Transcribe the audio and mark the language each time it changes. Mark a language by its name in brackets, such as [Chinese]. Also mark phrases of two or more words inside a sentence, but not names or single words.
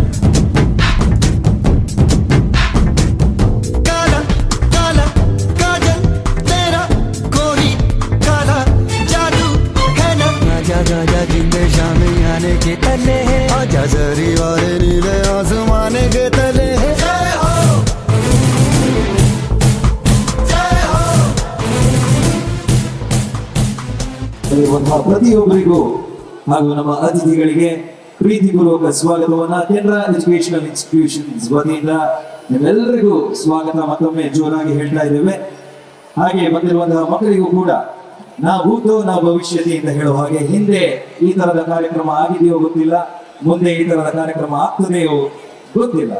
[Hindi] काला काला काजल तेरा, कोई काला जादू है ना। आजा आजा जिंदे शामियाने के तले है, आजा जरी वाले नीले आसमान के तले है। जय हो, जय हो। [Kannada] ಇರುವಂತಹ ಪ್ರತಿಯೊಬ್ಬರಿಗೂ ಹಾಗೂ ನಮ್ಮ ಅತಿಥಿಗಳಿಗೆ ಪ್ರೀತಿಪೂರ್ವಕ ಸ್ವಾಗತವನ್ನ ಕೆನರಾ ಎಜುಕೇಶನಲ್ ಇನ್ಸ್ಟಿಟ್ಯೂಷನ್ಸ್ ವತಿಯಿಂದ ನಿಮ್ಮೆಲ್ಲರಿಗೂ ಸ್ವಾಗತ ಮತ್ತೊಮ್ಮೆ ಜೋರಾಗಿ ಹೇಳ್ತಾ ಇದ್ದೇವೆ. ಹಾಗೆ ಬಂದಿರುವಂತಹ ಮಕ್ಕಳಿಗೂ ಕೂಡ [Sanskrit] न भूतो न भविष्यति [Kannada] ಅಂತ ಹೇಳುವ ಹಾಗೆ ಹಿಂದೆ ಈ ತರದ ಕಾರ್ಯಕ್ರಮ ಆಗಿದೆಯೋ ಗೊತ್ತಿಲ್ಲ, ಮುಂದೆ ಈ ತರದ ಕಾರ್ಯಕ್ರಮ ಆಗ್ತದೆಯೋ ಗೊತ್ತಿಲ್ಲ.